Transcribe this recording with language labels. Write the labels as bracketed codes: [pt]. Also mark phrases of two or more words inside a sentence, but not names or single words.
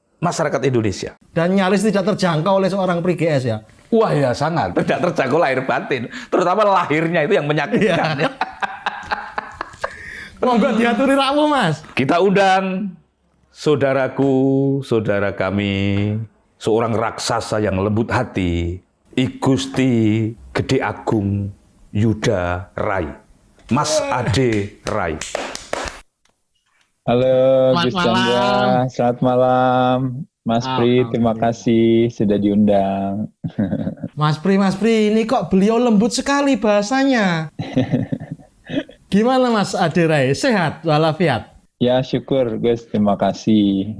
[id] Dan nyaris tidak terjangkau oleh seorang Pri GS ya. Wah ya sangat, tidak terjangkau lahir batin. Terutama lahirnya itu yang menyakitkan. Iya. [jv] Monggo diaturi rawuh, Mas. [id] Kita undang saudaraku, saudara kami, seorang raksasa yang lembut hati, I Gusti Gede Agung Yuda Rai, Mas Ade Rai. Halo Selamat Gus Chandra, malam. selamat malam. Mas Pri, terima kasih sudah diundang. Mas Pri, ini kok beliau lembut sekali bahasanya. Gimana Mas Ade Rai? Sehat walafiat? Ya syukur Gus, terima kasih.